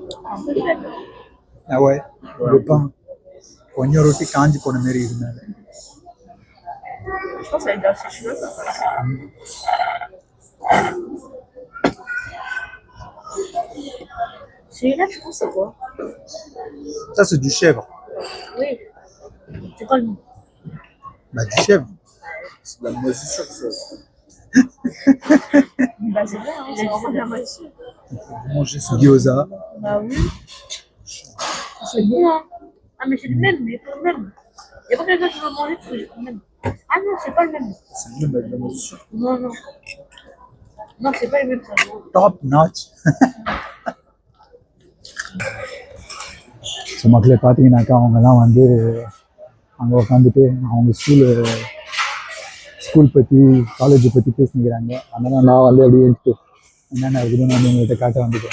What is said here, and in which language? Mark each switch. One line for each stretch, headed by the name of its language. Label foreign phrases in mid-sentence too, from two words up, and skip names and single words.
French: Ah ouais, le pain
Tamil: கொஞ்சம் ரொட்டி காஞ்சி போன மாரி இருந்தாங்க.
French: Je pense que ça va être assez chouette. Celui-là, je pense, c'est quoi? Ça, c'est du chèvre. Oui. C'est quoi le nom? Bah, du chèvre. C'est de la moisissure, ça. Bah, c'est bien, hein, c'est vraiment de la moitié. Manger ça. Gyoza. Bah oui. C'est bon, hein. Ah, mais c'est le même, mais pas le même. Il n'y a pas quelqu'un qui va manger parce que j'ai le même. Ah non, c'est pas le même. C'est le même avec de la moisissure. Non, non. Non, c'est pas le même, ça.
English: Top notch.
Tamil: ஸோ மக்களே பார்த்தீங்கன்னாக்கா அவங்கெல்லாம் வந்து அங்கே உட்காந்துட்டு அவங்க ஸ்கூல் பற்றி காலேஜை பற்றி பேசிக்கிறாங்க. அதனால் நான் வந்து அப்படியே எடுத்து என்னென்ன இருக்குதுன்னு வந்து உங்கள்கிட்ட காட்ட வந்துட்டேன்.